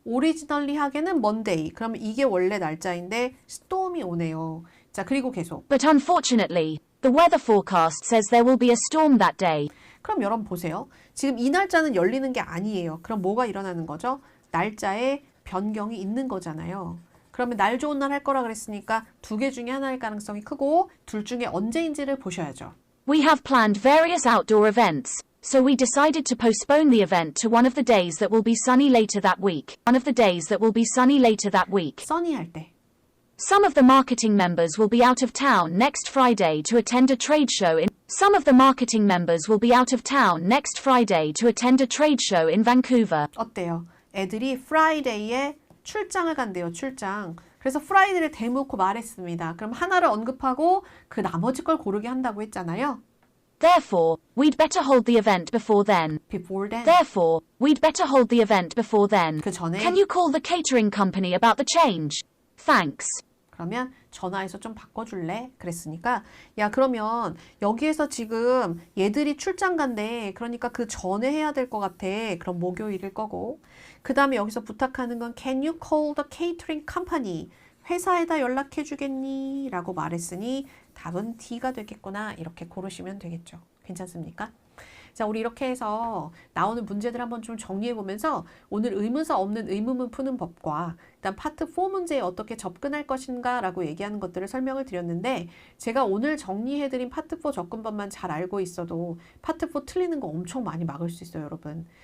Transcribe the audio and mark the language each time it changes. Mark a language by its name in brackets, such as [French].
[Korean] 오리지널리 하게는 Monday. 그러면 이게 원래 날짜인데 storm이 오네요. 자, 그리고 계속. [English] But unfortunately, the weather forecast says there will be a storm that day. [Korean] 그럼 여러분 보세요. 지금 이 날짜는 열리는 게 아니에요. 그럼 뭐가 일어나는 거죠? 날짜에 변경이 있는 거잖아요. 그러면 날 좋은 날 할 거라 그랬으니까 두 개 중에 하나일 가능성이 크고 둘 중에 언제인지를 보셔야죠. [English] We have planned various outdoor events, so we decided to postpone the event to one of the days that will be sunny later that week. One of the days that will be sunny later that week. [Korean] 써니 할 때. [English] Some of the marketing members will be out of town next Friday to attend a trade show in Some of the marketing members will be out of town next Friday to attend a trade show in Vancouver. [Korean] 어때요? 애들이 Friday에 출장을 간대요. 출장. 그래서 Friday를 대놓고 말했습니다. 그럼 하나를 언급하고 그 나머지 걸 고르게 한다고 했잖아요. [English] Therefore, we'd better hold the event before then. Before then. Therefore, we'd better hold the event before then. [Korean] 그 전에. [English] Can you call the catering company about the change? Thanks. [Korean] 그러면 전화해서 좀 바꿔줄래? 그랬으니까 야, 그러면 여기에서 지금 얘들이 출장 간대. 그러니까 그 전에 해야 될 것 같아. 그럼 목요일일 거고. 그 다음에 여기서 부탁하는 건 [English] Can you call the catering company? [Korean] 회사에다 연락해 주겠니? 라고 말했으니 답은 D가 되겠구나. 이렇게 고르시면 되겠죠. 괜찮습니까? 자, 우리 이렇게 해서 나오는 문제들 한번 좀 정리해 보면서 오늘 의문사 없는 의문문 푸는 법과 일단 파트 4 문제에 어떻게 접근할 것인가 라고 얘기하는 것들을 설명을 드렸는데 제가 오늘 정리해드린 파트 4 접근법만 잘 알고 있어도 파트 4 틀리는 거 엄청 많이 막을 수 있어요, 여러분.